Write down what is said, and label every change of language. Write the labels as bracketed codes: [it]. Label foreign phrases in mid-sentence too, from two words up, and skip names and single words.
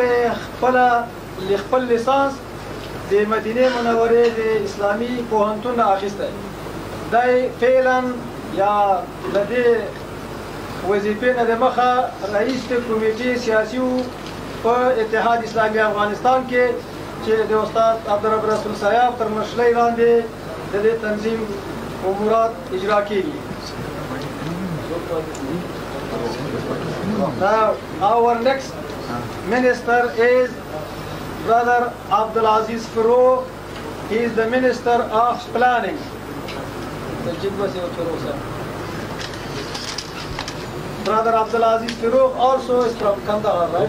[ps] خپل لیسانس د مدینې منورې د اسلامي پوهنتون نه اخیستی دی فعلا یا د دې وظیفې نه دمخه رئیس د کمیټې سیاسي و په اتحاد اسلامي افغانستان کې چې د استاد عبدالرب رسول صاحب تر مشرۍ لاندې د دې تنظیم امورات اجرا کېږي. [en] Now, our next minister is Brother Abdulaziz Farooq. He is the Minister of Planning. Brother Abdulaziz Farooq also is from Kandahar, right?